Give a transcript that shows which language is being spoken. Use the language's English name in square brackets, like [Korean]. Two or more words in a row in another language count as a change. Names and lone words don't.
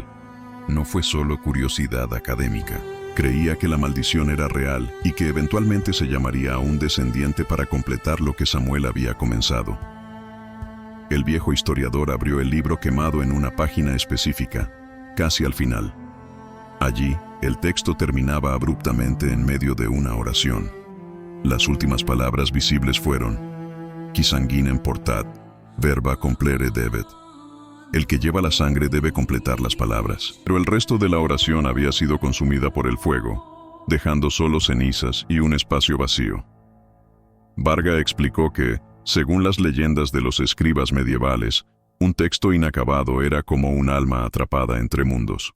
[Spanish] No fue solo curiosidad académica. Creía que la maldición era real y que eventualmente se llamaría a un descendiente para completar lo que Samuel había comenzado. El viejo historiador abrió el libro quemado en una página específica, casi al final. Allí, el texto terminaba abruptamente en medio de una oración. Las últimas palabras visibles fueron: [Latin] Qui sanguinem portat, verba complere debet. [Spanish] El que lleva la sangre debe completar las palabras. Pero el resto de la oración había sido consumida por el fuego, dejando solo cenizas y un espacio vacío. Varga explicó que, según las leyendas de los escribas medievales, un texto inacabado era como un alma atrapada entre mundos.